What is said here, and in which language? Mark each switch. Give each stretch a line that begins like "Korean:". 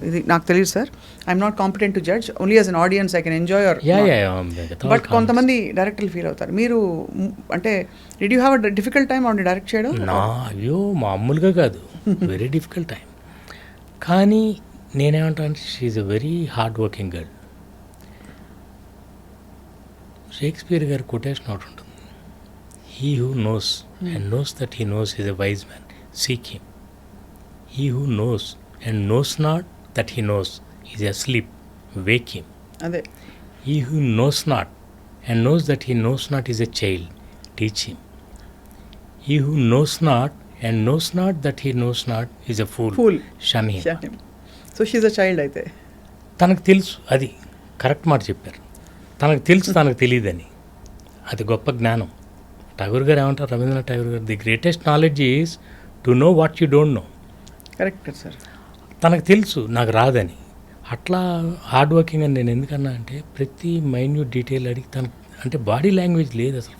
Telugu: ఇది నాకు తెలియదు sir,
English: I'm not competent to judge, only as an audience I can enjoy your.
Telugu: But కొంతమంది డైరెక్టర్లు ఫీల్ అవుతారు. మీరు అంటే
English: did you have a difficult time
Telugu: ఆవిడని డైరెక్ట్ చేయడం? అయ్యో మామూలుగా కాదు, వెరీ డిఫికల్ట్ టైం. కానీ నేనేమంటాను,
English: She's a very hard working girl.
Telugu: Shakespeare గారి కొటేషన్ ఒకటి ఉంటుంది,
English: he who knows and knows that he knows is a wise man, seek him. He who knows and knows not that he knows is asleep, wake him. Ade. He who knows not and knows that he knows not is a child, teach him. He who knows not and knows not that he knows not is a fool, shun him. So she is a child
Telugu: అయితే. తనకు తెలుసు, అది correct మాట చెప్పారు. తనకు తెలుసు తనకు తెలియదని, అది గొప్ప జ్ఞానం. ఠాగూర్ గారు ఏమంటారు, రవీంద్రనాథ్ ఠాగూర్ గారు,
English: The greatest knowledge is to know what you don't know.
Telugu: Correct sir. తనకు తెలుసు నాకు రాదని. అట్లా హార్డ్ వర్కింగ్ అని నేను ఎందుకన్నా అంటే, ప్రతి మైన్యూట్ డీటెయిల్ అడిగి తనకు అంటే బాడీ లాంగ్వేజ్ లేదు అసలు.